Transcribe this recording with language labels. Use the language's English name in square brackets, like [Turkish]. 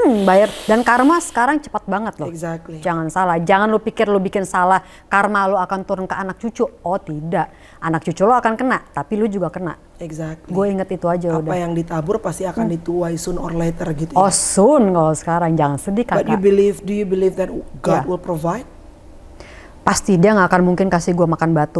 [Indonesian] Bayar. Dan karma sekarang cepat banget loh. [English] Exactly. [Indonesian] Jangan salah. Jangan lu pikir lu bikin salah, karma lu akan turun ke anak cucu. Oh tidak. Anak cucu lu akan kena, tapi lu juga kena. [English] Exactly. [Indonesian] Gue inget itu aja udah. Apa yang ditabur pasti akan dituai [English] soon or later [Indonesian] gitu ya. Oh [English] soon [Indonesian] kalau sekarang. Jangan sedih kakak. [English] But do you believe that God will provide? [Indonesian] Pasti dia nggak akan mungkin kasih gue makan batu.